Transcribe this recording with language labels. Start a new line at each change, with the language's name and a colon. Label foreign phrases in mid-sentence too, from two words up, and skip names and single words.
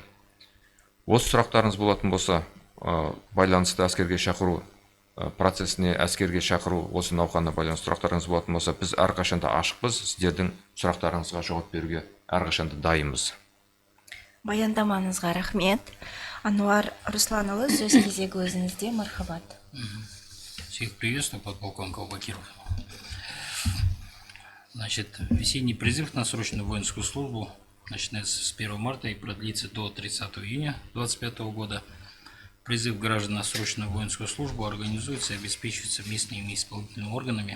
Kazakh: Осы сұрақтарыңыз болатын болса, байланысты әскерге шақыру процесіне, әскерге шақыру осы науқанына байланысты сұрақтарыңыз болатын болса, біз әрқашанда ашықпыз, сіздердің сұрақтарыңызға жауап беруге әрқашанда дайынбыз. Баяндамаңызға рахмет. Ануар Русланұлы, сөз кезегі өзіңізде. Мархабат.
Russian: Всех приветствую, подполковник Аубакиров. Значит, весенний призыв на срочную воинскую службу начинается с 1 марта и продлится до 30 июня 2025 года. Призыв граждан на срочную воинскую службу организуется и обеспечивается местными исполнительными органами.